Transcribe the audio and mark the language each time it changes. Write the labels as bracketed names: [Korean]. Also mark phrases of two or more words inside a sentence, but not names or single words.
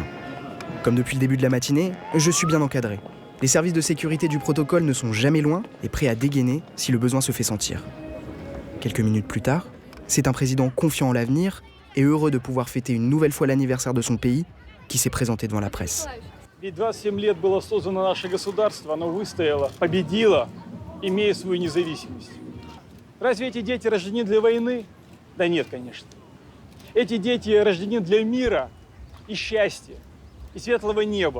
[French] Comme depuis le début de la matinée, je suis bien encadré. Les services de sécurité du protocole ne sont jamais loin et prêts à dégainer si le besoin se fait sentir. Quelques minutes plus tard, c'est un président confiant en l'avenir et heureux de pouvoir fêter une nouvelle fois l'anniversaire de son pays qui s'est présenté devant la presse. [Russian] Ведь 27 лет было создано наше государство, оно выстояло, победило, имея свою независимость. Разве эти дети рождены для войны? Да нет, конечно. Эти дети рождены для мира и счастья, и светлого неба.